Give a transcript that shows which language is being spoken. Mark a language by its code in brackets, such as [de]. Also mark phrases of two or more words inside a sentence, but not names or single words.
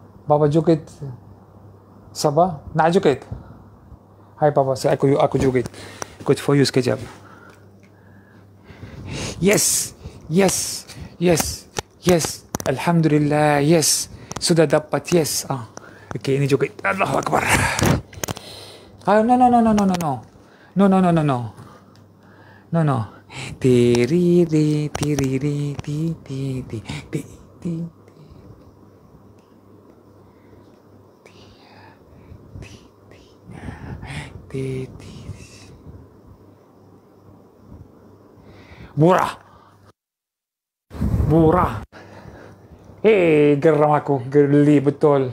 [ms] Bapa joget. Sabah? Nak joget? Hai Papa, aku joget. [en] Ikut for you sekejap. Yes, yes, yes, yes. [ms] Alhamdulillah, yes. Sudah dapat, yes. Okay, ini joget. [ar] Allahu Akbar. [en] No. No. Tiriri, tiriri, ti, ti, ti, ti, ti. [ms] Murah. Geram aku, geli betul.